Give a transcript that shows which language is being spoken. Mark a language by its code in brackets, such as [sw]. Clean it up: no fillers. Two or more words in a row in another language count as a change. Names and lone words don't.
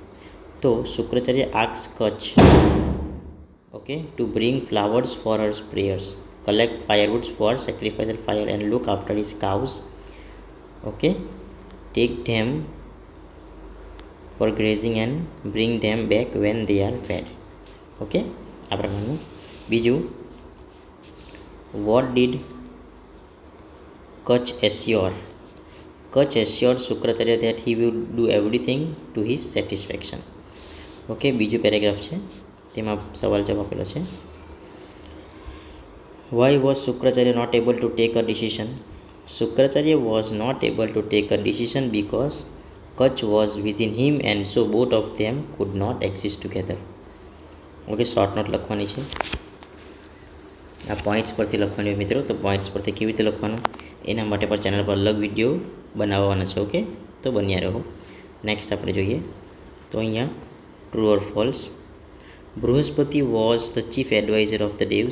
[en] તો Shukracharya ask Kutch okay to bring flowers for hers prayers, collect firewoods for sacrificial fire and look after his cows, okay take them for grazing and bring them back when they are fed. ઓકે, [gu] આ પ્રમાણનું। બીજું, [en] What did Kutch assure? Kutch assured Shukracharya that he would do everything to his satisfaction। [gu] ઓકે, બીજું પેરેગ્રાફ છે, તેમાં સવાલ જવાબ આપેલો છે, [en] why was શુક્રાચાર્ય not able to take a decision? શુક્રાચાર્ય was not able to take a decision because Kutch was within him and so both of them could not exist together। [gu] ઓકે, [en] short note [gu] લખવાની છે, આ પોઈન્ટ્સ પરથી લખવાની હોય મિત્રો। તો પોઈન્ટ્સ પરથી કેવી રીતે લખવાનું એના માટે પણ ચેનલ પર અલગ વિડીયો બનાવવાનો છે। ઓકે, તો બન્યા રહો। [en] નેક્સ્ટ [gu] આપણે જોઈએ તો અહીંયા [en] True or false, Brihaspati was the chief advisor of the devs.